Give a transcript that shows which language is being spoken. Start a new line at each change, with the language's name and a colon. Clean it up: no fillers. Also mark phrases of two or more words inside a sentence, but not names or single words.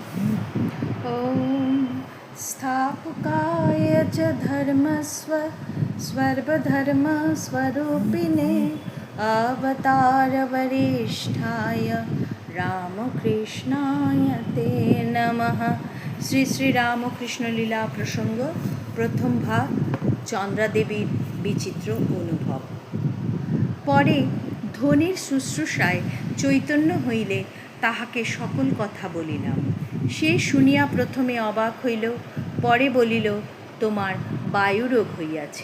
Sanskrit: ॐ स्थापकाय च सर्वधर्मस्वरूपिणे अवतारवरिष्ठाय रामकृष्णाय ते नमः।
Bangla: শ্রী শ্রী রামকৃষ্ণ লীলা প্রসঙ্গ প্রথম ভাগ, চন্দ্রা দেবীর বিচিত্র অনুভব। পরে ধ্বনির শুশ্রূষায় চৈতন্য হইলে তাহাকে সকল কথা বলিলাম। সে শুনিয়া প্রথমে অবাক হইল, পরে বলিল, তোমার বায়ুরোগ হইয়াছে।